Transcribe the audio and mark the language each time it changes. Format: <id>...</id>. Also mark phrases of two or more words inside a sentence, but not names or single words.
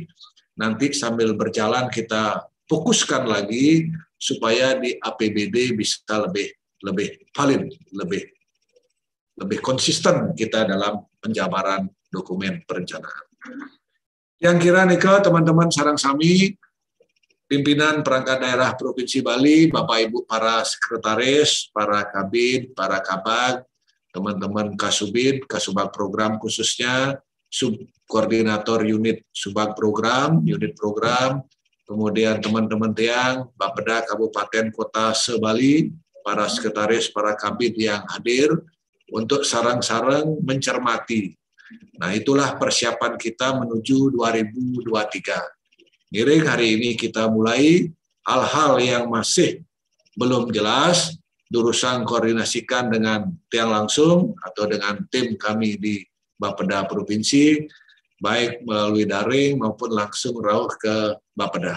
<id>Nanti sambil berjalan kita fokuskan lagi supaya di APBD bisa lebih valid, lebih konsisten kita dalam penjabaran dokumen perencanaan. Yang kira nih ke teman-teman</id> <ban>sareng sami,</ban> <id>pimpinan perangkat daerah Provinsi Bali, Bapak Ibu para sekretaris, para kabid, para kabag, teman-teman Kasubid, Kasubag program khususnya, subkoordinator unit subag program, unit program, kemudian teman-teman tiang, Bapeda Kabupaten Kota se-Bali, para sekretaris, para kabid yang hadir, untuk sarang-sarang mencermati. Nah, itulah persiapan kita menuju 2023. Ngiring hari ini kita mulai hal-hal yang masih belum jelas, diurusan koordinasikan dengan tiang langsung atau dengan tim kami di Bapeda Provinsi, baik melalui daring maupun langsung rauh ke Bapeda.</id>